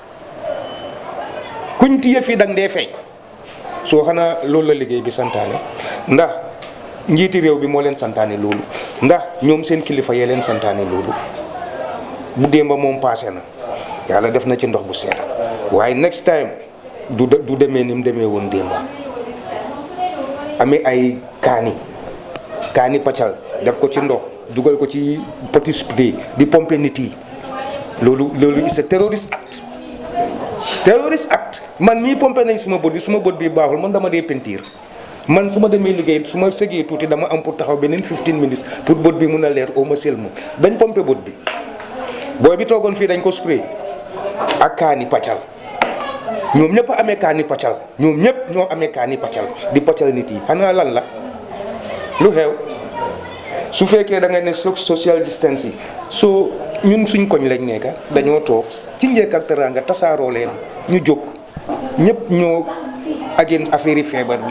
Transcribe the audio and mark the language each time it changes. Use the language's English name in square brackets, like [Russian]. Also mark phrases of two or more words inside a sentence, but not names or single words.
[Wolof] kuñ tiye fii dañ dee fay soo xanaa loolu la liggéey bi santaane ndax njiiti réew bi moo leen santaane loolu ndax ñoom seen kilifa yee leen santaane loolu bu démba moom passé na yàlla def na ci ndox bu seet waaye [English] next time [Wolof] du demee ni mu demee woon démba amee ay kaani paccal def ko ci ndox dugal ko ci petit spray di pomper nit yi loolu [English] is a terrorist [Wolof] act man mii pomper nañ suma bët bi baaxul man dama dee pentiir man su ma demee liggéey su ma sëgee tuuti dama am pour taxaw beneen 15 minutes pour bët bi mun a leer au ma selma dañ pomper bët bi booy bi toogoon fii dañ ko spray ak kaani paccal ñoom ñëpp amee kaani paccal ñoom ñëpp ñoo amee kaani paccal di paccal nit yi xanaa lan la lu xew su fekkee da nga ne [English] social distance [Wolof] yi soo ñun suñ koñ lañ nekka dañoo toog ci njëkk ak teraanga tasaaroo leen ñu jóg ñëpp ñoo ageen affaire yi feebar bi